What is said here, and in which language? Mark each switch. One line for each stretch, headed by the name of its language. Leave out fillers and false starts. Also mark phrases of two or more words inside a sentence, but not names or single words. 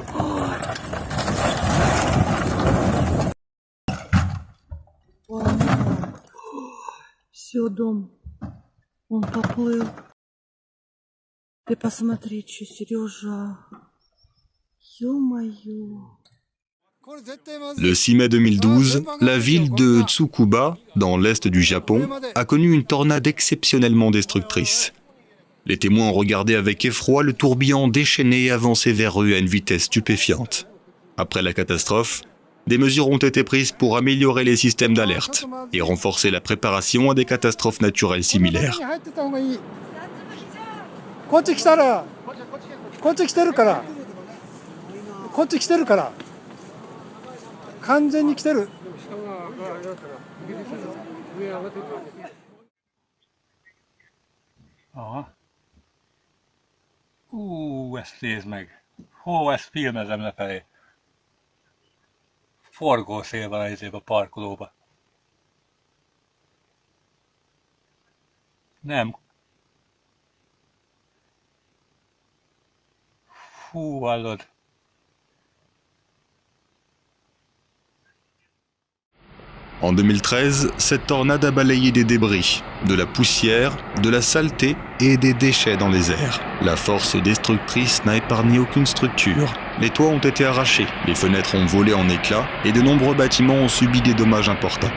Russian: Все, дом, он поплыл. Ты посмотри, что, Сережа. Ё-моё.
French: Le 6 mai 2012, la ville de Tsukuba, dans l'est du Japon, a connu une tornade exceptionnellement destructrice. Les témoins ont regardé avec effroi le tourbillon déchaîné et avancer vers eux à une vitesse stupéfiante. Après la catastrophe, des mesures ont été prises pour améliorer les systèmes d'alerte et renforcer la préparation à des catastrophes naturelles similaires.
Japanese: 完全に来てる。
Hungarian: Ja. Ezt nézd meg. Hol ezt filmezem lefelé? forgószélben parkolóba. Nem. Fú, hallod.
French: En 2013, cette tornade a balayé des débris, de la poussière, de la saleté et des déchets dans les airs. La force destructrice n'a épargné aucune structure. Les toits ont été arrachés, les fenêtres ont volé en éclats et de nombreux bâtiments ont subi des dommages importants.